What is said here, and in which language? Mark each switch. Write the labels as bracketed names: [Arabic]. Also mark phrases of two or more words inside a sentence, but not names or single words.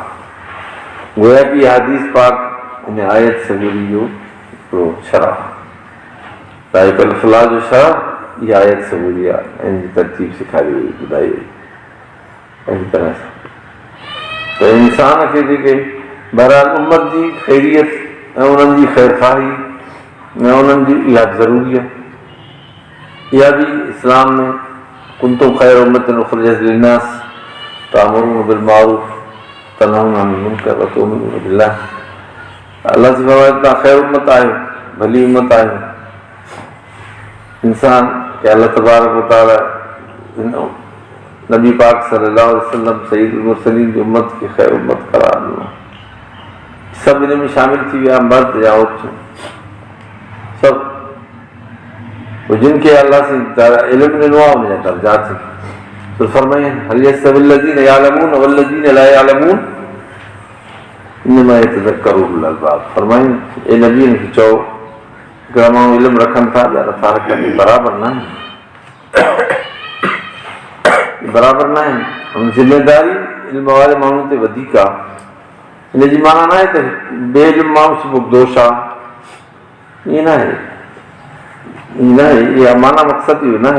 [Sindhi] गोया कि हदीस पाक इन आयत सबूरी जो हिकिड़ो शरह, [Arabic] لا يكلف الله [Sindhi] जो शरह इहा आयत सबूरी आहे ऐं हिन जी तरतीब सेखारी हुई, ॿुधाई हुई अहिड़ी तरह सां त इंसान खे जेके बहरहाल उम्मत जी ख़ैरियत ऐं उन्हनि जी ख़ैरख़ाही ऐं उन्हनि जी इहा ज़रूरी आहे। इहा बि इस्लाम में [Arabic] كنتم خير أمة أخرجت للناس تأمرون بالمعروف وتنهون عن المنكر وتؤمنون بالله. [Sindhi] अल्लाह जी फरमाए तव्हां [Arabic] خير أمة [Sindhi] आहियो, भली उम्मत आहियो। इंसान खे [Arabic] الله تبارك وتعالى [Sindhi] नबी पाक [Arabic] صلى الله عليه وسلم سيد المرسلين [Sindhi] जी उम्मत खे [Arabic] خير أمة [Sindhi] करार ॾिनो। सभु इन में शामिल थी विया, मर्द या औरतूं सभु, जिन खे अल्लाह से इल्मु ॾिनो आहे उनजा दर्जात तो फरमाइए [Arabic] هل يستوي الذين يعلمون والذين لا يعلمون إنما يتذكر أولو الألباب. [Sindhi] फरमाइए ए नबी खे चओ हिकिड़ा माण्हू इल्मु रखनि था या नथा रखनि, बराबरि न आहिनि, बराबरि न आहिनि। ज़िमेदारी इल्म वारे माण्हू ते वधीक आहे। हिन जी माना न आहे त ॿिए इल्मु माण्हू सुबुह दोष आहे, ईअं न आहे, न आहे इहा माना मक़सदु इहो न आहे।